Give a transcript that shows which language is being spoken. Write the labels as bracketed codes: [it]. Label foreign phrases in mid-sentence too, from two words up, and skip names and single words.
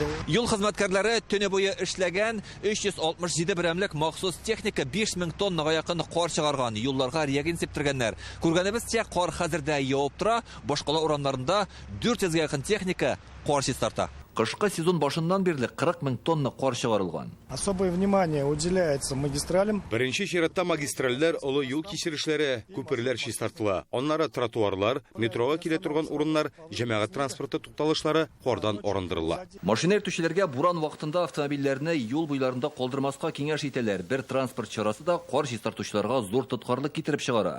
[tt] Юл хезмәткәрләре төне буе эшләгән 367 берәмлек махсус техника 5000 тоннага якын кар чыгарган, юлларга реагент септергәннәр. Күргәнебезчә, кар хәзердә явып тора, башкала урамнарында 400-гә якын техника кар чистарта. Кышкы сезон башыннан бирле 40 000 тонна кар чыгарылган. [ru] Особое внимание уделяется магистралям. [tt] Беренче чиратта магистральләр, олы юл кисерешләре, күперләр чистартыла. Аннары тротуарлар, метрога килә торган урыннар, җәмәгать транспорты тукталышлары кардан арындырыла. Машина йөртүчеләргә буран вакытында автомобильләрне юл буйларында калдырмаска киңәш итәләр. Бер транспорт чарасы да кар чистартучыларга зур тоткарлык китереп чыгара.